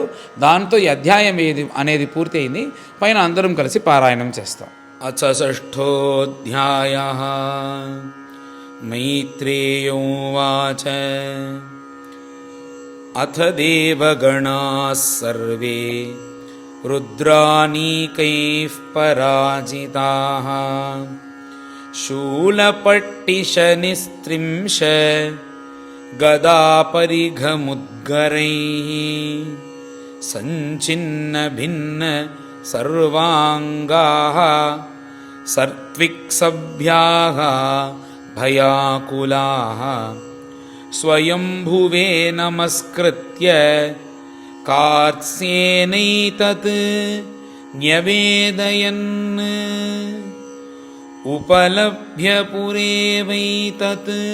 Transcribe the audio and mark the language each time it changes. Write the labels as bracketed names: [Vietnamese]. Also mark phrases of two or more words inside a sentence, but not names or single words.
[Telugu] దాంతో ఈ అధ్యాయం అనేది పూర్తి అయింది. పైన అందరం కలిసి పారాయణం చేస్తాం. [Sanskrit] అథ షష్ఠోऽధ్యాయః మైత్రేయోవాచ అథ దేవగణాః సర్వే रुद्रानीकैः पराजिताः शूलपट्टिशनिस्त्रिंश गदापरिघमुद्गरैः सञ्चिन्नभिन्न सर्वाङ्गाः सर्त्विक्सभ्याः भयाकुलाः स्वयंभुवे नमस्कृत्य कार्त्स्येनैतत् न्यवेदयन् उपलभ्य पुरेवैतत्